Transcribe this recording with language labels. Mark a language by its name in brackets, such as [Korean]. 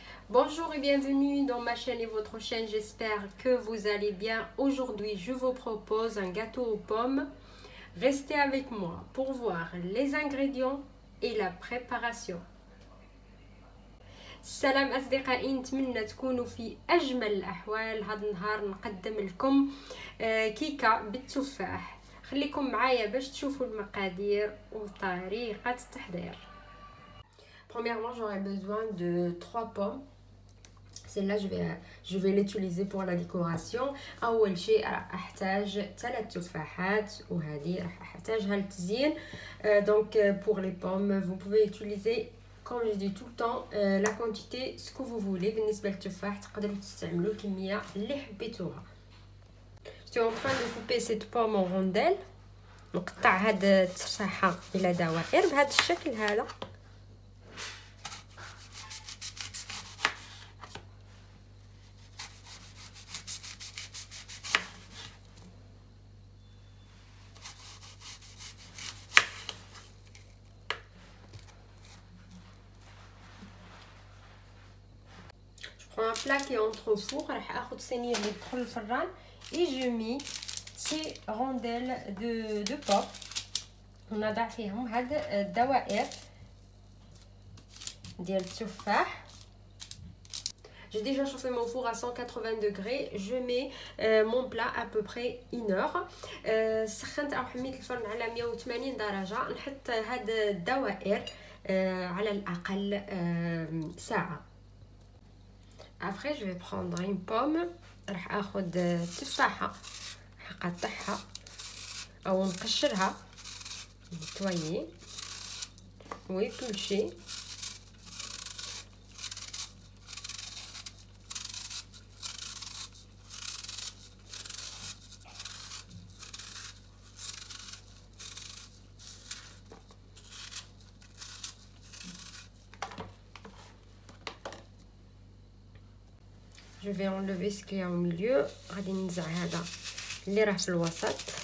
[French] Bonjour et bienvenue dans ma chaîne et votre chaîne, j'espère que vous allez bien. Aujourd'hui, je vous propose un gâteau aux pommes. Restez avec moi pour voir les ingrédients et la préparation. [Arabic] السلام أصدقائي، نتمنى تكونوا في أجمل الأحوال. هذا النهار نقدم لكم كيكة بالتفاح. خليكم معايا باش تشوفوا المقادير وطريقة التحضير. [French] Premièrement, j'aurai besoin de 3 pommes. Celle-là, je vais l'utiliser pour la décoration. [Arabic] أول شيء راح أحتاج 3 تفاحات وهذه راح أحتاجها للتزيين. [French] Donc pour les pommes, vous pouvez utiliser comme je dis tout le temps la quantité ce que vous voulez. [Arabic] بالنسبة للتفاح تقدروا تستعملوا الكمية اللي حبيتوها. [French] Je suis en train de couper cette pomme en rondelles. [Arabic] نقطع هاد التفاحة إلى دوائر بهذا الشكل هذا. [French] Un plat qui est entre four, [Arabic] راح اخذ صينيه اللي تدخل الفران [French] et je mets ces rondelles de pommes. [Arabic] ونضع فيهم هاد الدوائر ديال التفاح. [French] J'ai déjà chauffé mon four à 180 degrés. Je mets mon plat à peu près 1 heure. [Arabic] سخنت او حميت الفرن على 180 درجه. نحط هاد الدوائر على الاقل ساعه. [French] Après, je vais prendre une pomme. [Arabic] راح اخذ تفاحه حقطعها او نقشرها نتويي ويبلشي. [French] Je vais enlever ce qu'il y a au milieu. [Arabic] غادي ننزع هذا اللي راه في الوسط.